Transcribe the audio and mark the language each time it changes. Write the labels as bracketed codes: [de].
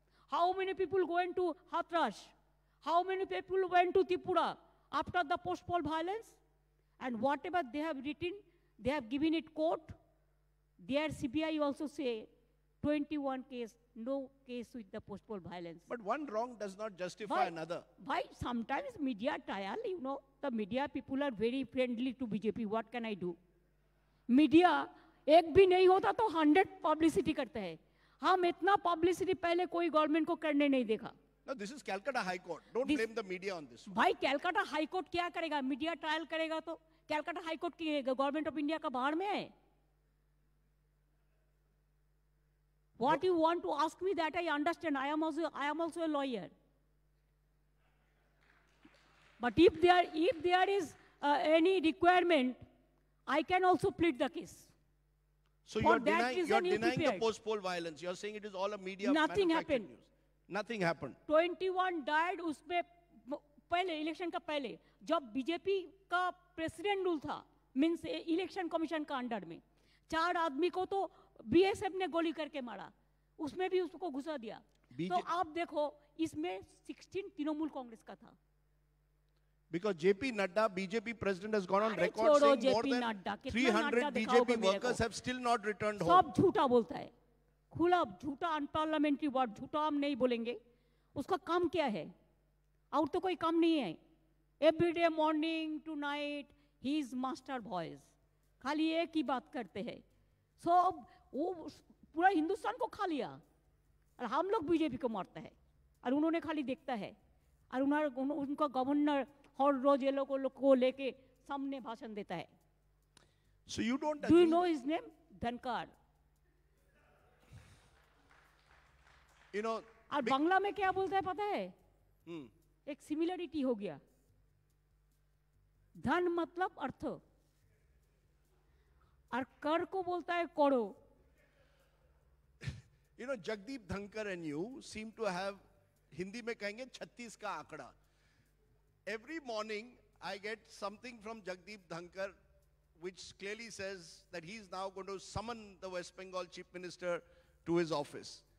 [en] How many people going to Hathras? How many people went to Tripura after the post-poll violence? And whatever they have written, they have given it court. Their CBI also say 21 case, no case with the post-poll violence. But one wrong does not justify another. Why sometimes media trial, you know, the media people are very friendly to BJP. What can I do? [hi] Media, एक भी नहीं होता तो 100 publicity करते हैं. हम इतना publicity पहले कोई गवर्नमेंट को करने नहीं देखा. [en] No, this is Calcutta High Court. Don't blame the media on this. [hi] भाई कैलकाटा हाई कोर्ट क्या करेगा? मीडिया ट्रायल करेगा तो कैलकाटा हाई कोर्ट की गवर्नमेंट ऑफ इंडिया का बाहर में है. [en] What you want to ask me, that I understand. I am also a lawyer. But if there is any requirement, I can also plead the case. So you're denying the post-poll violence. You're saying it is all a media Nothing happened. News. Nothing happened. 21 died [hi] उसमें पहले election का पहले जब BJP का president rule था, means election commission का under में 4 आदमी को तो बीएसएफ ने गोली करके मारा, उसमें भी उसको घुसा दिया. तो आप देखो इसमें 16 तृणमूल कांग्रेस का था. [en] Because JP Nadda, BJP president, has gone on record saying more than 300 BJP workers have still not returned home. [hi] सब झूठा बोलता है, खुला झूठा, अनपार्लियामेंट्री वर्ड, झूठा हम नहीं बोलेंगे. उसका काम क्या है? और तो कोई काम नहीं है. [en] everyday morning to night he is master voice, [hi] खाली एक ही बात करते हैं. सब वो पूरा हिंदुस्तान को खा लिया और हम लोग बीजेपी को मारते हैं और उन्होंने खाली देखता है और उनका गवर्नर हर रोज ये लोग को लेके सामने भाषण देता है. [en] So you don't Do you know his name? Dhankar. You know, [hi] और बांग्ला में क्या बोलता है पता है? एक सिमिलरिटी हो गया. धन मतलब अर्थ और कर को बोलता है करो. [en] You know, Jagdeep Dhankar and you seem to have, [hi] Hindi में कहेंगे 36 का आंकड़ा. [en] Every morning I get something from Jagdeep Dhankar which clearly says that he is now going to summon the West Bengal Chief Minister to his office.